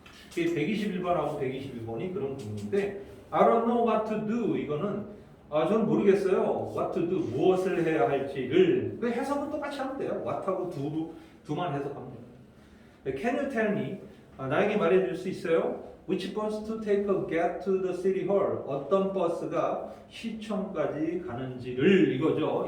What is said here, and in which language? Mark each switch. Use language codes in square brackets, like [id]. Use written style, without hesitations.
[ko] 121번하고 122번이 그런 구문인데 [en] I don't know what to do [ko] 이거는 저는 모르겠어요. what to do 무엇을 해야 할지를 그 해석은 똑같이 하면 돼요. what하고 do만 해석하면 돼요. [en] Can you tell me [ko] 나에게 말해줄 수 있어요? [en] Which bus to take to get to the city hall? [ko] 어떤 버스가 시청까지 가는지를 이거죠.